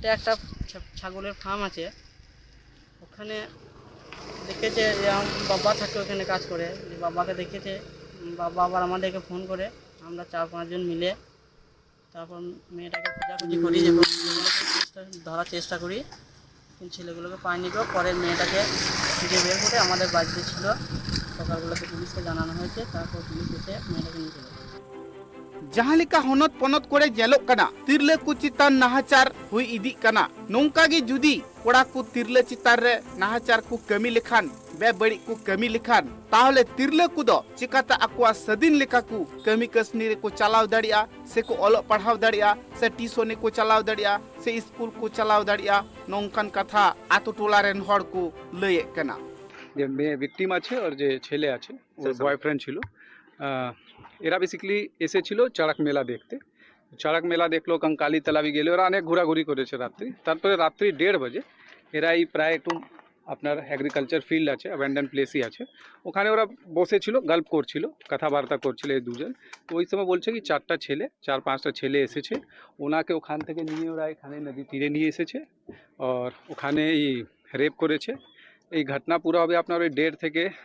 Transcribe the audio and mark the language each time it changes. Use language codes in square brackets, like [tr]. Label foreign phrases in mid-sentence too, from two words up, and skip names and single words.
[bn] একটা ছাগলের ফার্ম আছে ওখানে দেখেছে যে আমার বাবা থাকে ওখানে কাজ করে যে বাবাকে দেখেছে বাবা আবার আমাদেরকে ফোন করে আমরা 4-5 জন মিলে তারপর মেয়েটাকে খোঁজাখুঁজি করি এবং ধরার চেষ্টা করি কিন্তু ছেলেগুলোকে পাইনি গো পরে মেয়েটাকে খুঁজে বের করে আমাদের বাড়িতে ছিল সকালবেলাতে পুলিশকে জানানো হয়েছে তারপর পুলিশ এসে মেয়েটাকে নিয়ে চলে [sat] जहालिका हनत पनत कोड़े जेलोग कना तिरले को चितान नाहाचार हुई इदी कना नौका गे जुदी कोड़ा को तिरले चितान रे नाहाचार को कमी लेखान बे बड़ी को कमी लेखान ताहले तिरले को दो चिकाता अकुआ सदिन लेखा को कमी कसनी रे को चलाव दाड़िया से को ओलो पढ़ाव दाड़िया से टीसोने को चलाव दाड़िया से स्कूल को चलाव दाड़िया नौकान कथा आतो टोला रेन हड़ को लये कना [bn] যে মেয়ে ভিকটিম আছে আর যে ছেলে আছে ওর বয়ফ্রেন্ড ছিল এরা বেসিক্যালি এসেছিল চড়ক মেলা দেখতে চড়ক মেলা দেখলো কঙ্কালি তলাবি গেল ওরা অনেক ঘোরাঘুরি করেছে রাত্রি তারপরে রাত্রি 1:30 বাজে এরা এই প্রায় একটু আপনার [en] agriculture field [bn] আছে [en] abandon place [bn] আছে ওখানে ওরা বসেছিল গল্প করছিল কথাবার্তা করছিল এই দুজন তো ওই সময় বলছে কি 4টা ছেলে 4-5টা ছেলে এসেছে ওনাকে ওখান থেকে নিয়ে ওরা এখানে নদী তীরে নিয়ে এসেছে আর ওখানে এই রেপ করেছে এই ঘটনা পুরো হবে আপনার ওই 1:30 থেকে